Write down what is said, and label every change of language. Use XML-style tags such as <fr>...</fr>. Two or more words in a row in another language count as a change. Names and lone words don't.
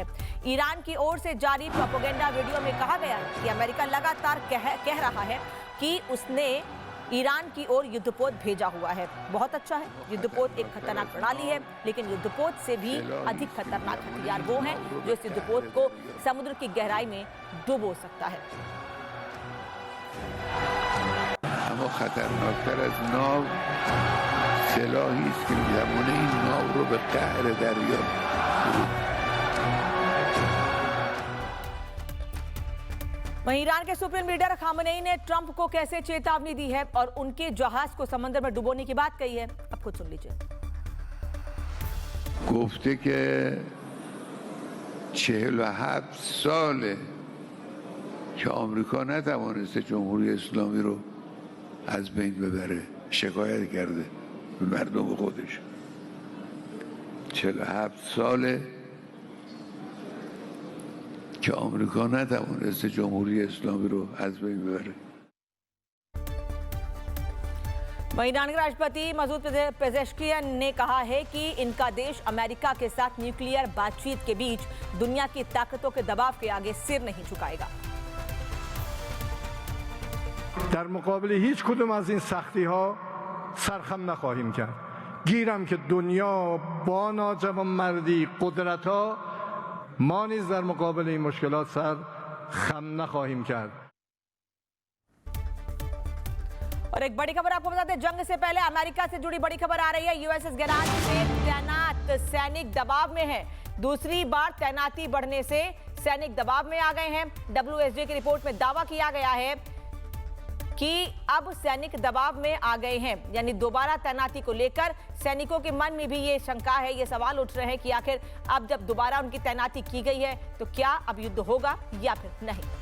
<hi>ईरान की ओर से जारी प्रोपेगेंडा वीडियो में कहा गया है कि अमेरिका लगातार कह रहा है कि उसने ईरान की ओर युद्धपोत भेजा हुआ है। बहुत अच्छा है, युद्धपोत एक खतरनाक प्रणाली है, लेकिन युद्धपोत से भी अधिक खतरनाक हथियार वो हैं जो इस युद्धपोत को समुद्र की गहराई में डुबो सकता है।</hi> <fa>اما خطرناکتر از ناو سلاحی است که می‌تواند این ناو رو به قعر دریا</fa> <hi>वहीं ईरान के सुप्रीम लीडर खामेनेई ने ट्रंप को कैसे चेतावनी दी है और उनके जहाज को समंदर में डुबोने की बात कही है, अब खुद सुन लीजिए।</hi> <fa>گفته که 47 ساله که آمریکا نتوانسته جمهوری اسلامی رو از بین ببره. شکایت کرده به مردم خودش. 47 ساله که آمریکا نتوانسته جمهوری اسلامی رو از بین ببره.</fa> <hi>वहीं ईरान के राष्ट्रपति मसूद पेजेश्कियन ने कहा है कि इनका देश अमेरिका के साथ न्यूक्लियर बातचीत के बीच दुनिया की ताकतों के दबाव के आगे सिर नहीं झुकाएगा।</hi> <fa>در مقابل هیچ کدوم از این سختی ها سرخم نخواهیم کرد. گیرم که دنیا با ناجوانمردی قدرت ها ما نیز در مقابل این مشکلات سر خم نخواهیم کرد.</fa> <hi>और एक बड़ी खबर आपको बताते हैं, जंग से पहले अमेरिका से जुड़ी बड़ी खबर आ रही है। USS गेराल्ड में तैनात सैनिक दबाव में है। दूसरी बार तैनाती बढ़ने से सैनिक दबाव में आ गए हैं। WSJ की रिपोर्ट में दावा किया गया है कि अब सैनिक दबाव में आ गए हैं, यानी दोबारा तैनाती को लेकर सैनिकों के मन में भी ये शंका है, ये सवाल उठ रहे हैं कि आखिर अब जब दोबारा उनकी तैनाती की गई है तो क्या अब युद्ध होगा या फिर नहीं।</hi>